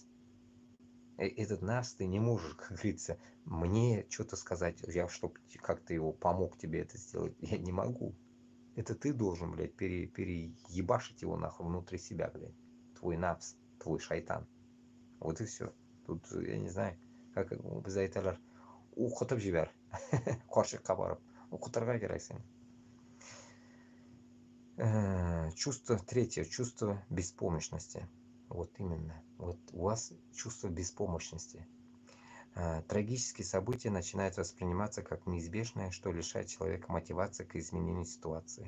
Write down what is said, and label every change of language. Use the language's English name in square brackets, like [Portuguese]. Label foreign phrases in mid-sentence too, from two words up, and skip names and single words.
[Russian] Этот нафс ты не можешь, как говорится, мне что-то сказать, я чтобы как-то его помог тебе это сделать, я не могу. Это ты должен, блядь, переебашить его нахуй внутри себя, блядь. Твой нафс, твой шайтан. Вот и все. Тут, я не знаю, как за это [Tatar] укытып жибер. Каршыкка барып, укытырга керек сени. [Russian] Чувство третье, чувство беспомощности. Вот именно. Вот у вас чувство беспомощности. Трагические события начинают восприниматься как неизбежное, что лишает человека мотивации к изменению ситуации.